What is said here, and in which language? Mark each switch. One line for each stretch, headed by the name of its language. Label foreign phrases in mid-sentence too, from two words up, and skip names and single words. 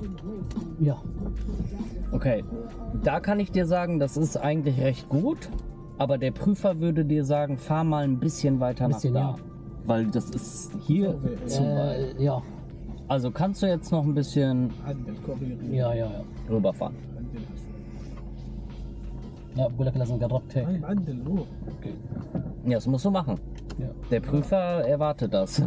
German: Ja. Okay, da kann ich dir sagen, das ist eigentlich recht gut, Aber der Prüfer würde dir sagen, fahr mal ein bisschen weiter Bisschen, nach da. ja. Weil das ist hier zu weit. Ja, Also kannst du jetzt noch ein bisschen
Arabic: عدل كورير
German: ja. rüberfahren.
Arabic: عدلها شوي. لا بقول لك لازم قربت هيك. طيب عدل روح.
German: Ja, das musst du machen. Ja. Der Prüfer erwartet das.